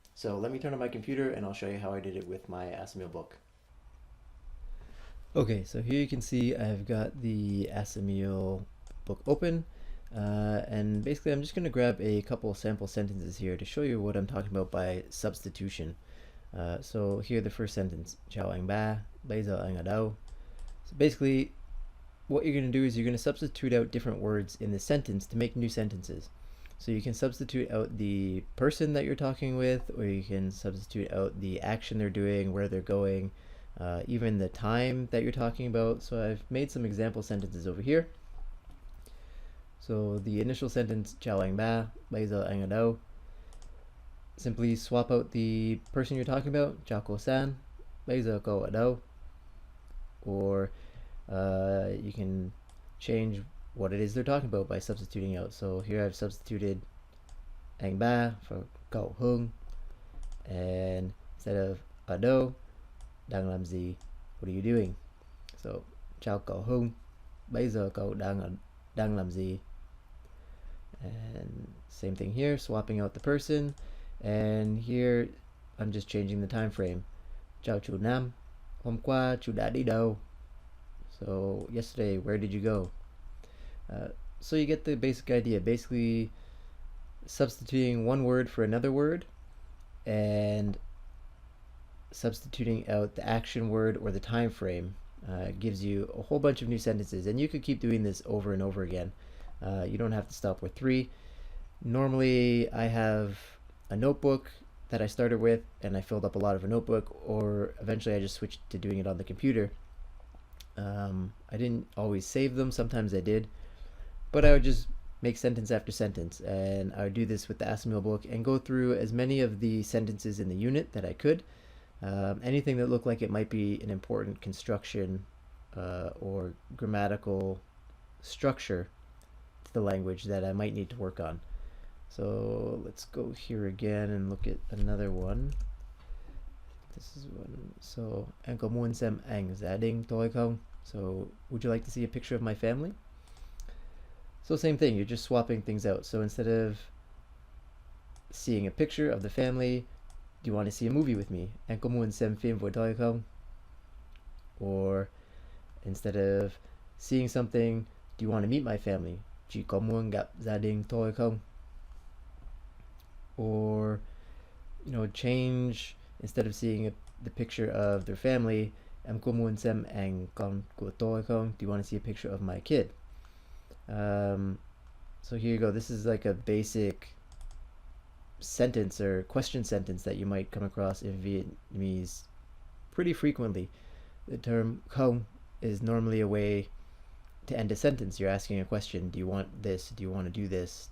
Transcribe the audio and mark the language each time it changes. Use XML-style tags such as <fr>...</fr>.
<en>So let me turn on my computer and I'll show you how I did it with my Assimil book. Okay, so here you can see I've got the Assimil book open. And basically I'm just going to grab a couple sample sentences here to show you what I'm talking about by substitution. So here the first sentence,</en> <vi>Chào anh ba, bây giờ anh ở đâu?</vi> <en>So basically what you're going to do is you're going to substitute out different words in the sentence to make new sentences. So you can substitute out the person that you're talking with, or you can substitute out the action they're doing, where they're going, even the time that you're talking about. So I've made some example sentences over here.</en> <vi>So the initial sentence, Chào anh ba, bây giờ anh ở đâu?</vi> <en>Simply swap out the person you're talking about,</en> <vi>Chào cô San, bây giờ cậu ở đâu?</vi> <en>Or you can change what it is they're talking about by substituting out. So here I've substituted anh ba for cậu Hưng, and instead of ở đâu,</en> <vi>đang làm gì,</vi> <en>what are you doing?</en> <vi>So chào cậu Hưng, bây giờ cậu đang làm gì?</vi> <en>And same thing here, swapping out the person, and here I'm just changing the time frame.</en> <vi>Chào chú Nam, hôm qua chú đã đi đâu?</vi> <en>So yesterday, where did you go? So you get the basic idea. Basically substituting one word for another word and substituting out the action word or the time frame gives you a whole bunch of new sentences, and you could keep doing this over and over again. You don't have to stop with 3. Normally I have a notebook that I started with and I filled up a lot of a notebook, or eventually I just switched to doing it on the computer. I didn't always save them, sometimes I did, but I would just make sentence after sentence, and I would do this with the Assimil book and go through as many of the sentences in the unit that I could. Anything that looked like it might be an important construction or grammatical structure to the language that I might need to work on. So let's go here again and look at another one. This is one.</en> <vi>So, anh có muốn xem ảnh gia đình tôi không?</vi> <en>So, would you like to see a picture of my family? So same thing, you're just swapping things out. So instead of seeing a picture of the family, do you want to see a movie with me?</en> <vi>Anh có muốn xem phim với tôi không?</vi> <en>Or instead of seeing something, do you want to meet my family?</en> <vi>Chị có muốn gặp gia đình tôi không?</vi> <en>Or, change, instead of seeing the picture of their family,</en> <vi>em có muốn xem ảnh con của tôi không?</vi> <en>Do you want to see a picture of my kid? So here you go. This is like a basic sentence or question sentence that you might come across in Vietnamese pretty frequently. The term không is normally a way to end a sentence. You're asking a question. Do you want this? Do you want to do this?</en>